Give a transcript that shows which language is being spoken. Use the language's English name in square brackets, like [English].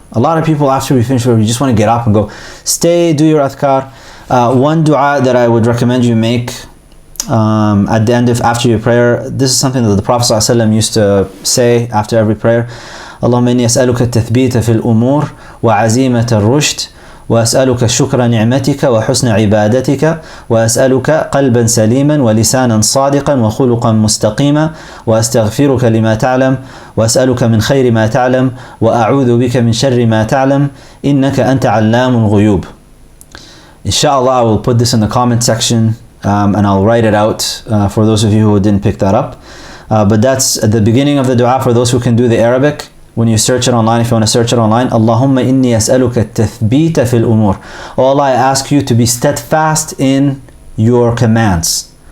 [English] A lot of people, after we finish prayer, you just want to get up and go. Stay, do your adhkar. One dua that I would recommend you make at the end after your prayer, this is something that the Prophet ﷺ used to say after every prayer. [Arabic] Allahumma inni as'aluka at-tathbita fil umur wa azimat al-rushd وأسألك شكر نعمتك وحسن عبادتك وأسألك قلبا سليما ولسانا صادقا وخلقا مستقيما وأستغفرك لما تعلم وأسألك من خير ما تعلم وأعوذ بك من شر ما تعلم إنك أنت علام الغيوب. [English] Inshallah, I will put this in the comment section and I'll write it out for those of you who didn't pick that up. But that's at the beginning of the dua for those who can do the Arabic. When you search it online, if you want to search it online, [Arabic] Allahumma inni as'aluka tathbita fil umur. [English] Oh Allah, I ask you to be steadfast in your commands.